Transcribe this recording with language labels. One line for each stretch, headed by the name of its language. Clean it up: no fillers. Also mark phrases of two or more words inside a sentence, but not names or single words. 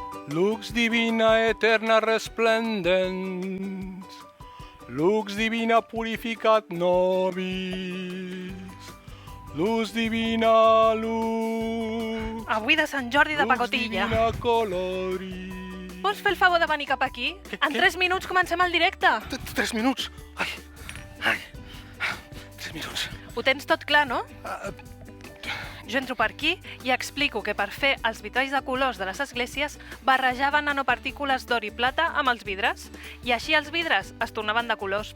Latin: Lux divina eterna resplendens, lux divina purificat nobis, luz divina lux,
Catalan: Avui de Sant Jordi de
Latin: lux
Catalan: pacotilla.
Latin: divina coloris.
Catalan: Vols fer el favor de venir cap aquí? En 3 minuts comencem el directe. 3 minuts? Ai, 3 minuts. Ho tens tot clar, no? Jo entro per aquí i explico que per fer els vitralls de colors de les esglésies barrejaven nanopartícules d'or i plata amb els vidres i així els vidres es tornaven de colors.